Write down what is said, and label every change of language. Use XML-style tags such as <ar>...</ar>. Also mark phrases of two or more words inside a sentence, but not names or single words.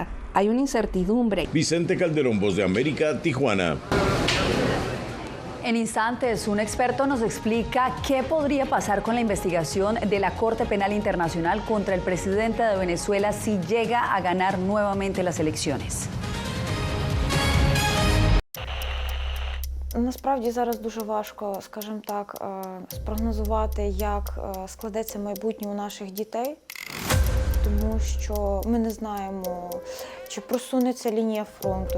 <es>Hay una incertidumbre. Vicente Calderón, Voz de América, Tijuana. En instantes, un experto nos explica qué podría pasar con la investigación de la Corte Penal Internacional contra el presidente de Venezuela si llega a ganar nuevamente las elecciones.</es> <uk>Насправді зараз дуже важко, скажімо так, спрогнозувати, як складеться майбутнє у наших дітей, тому що ми не знаємо, чи просунеться лінія фронту.</uk>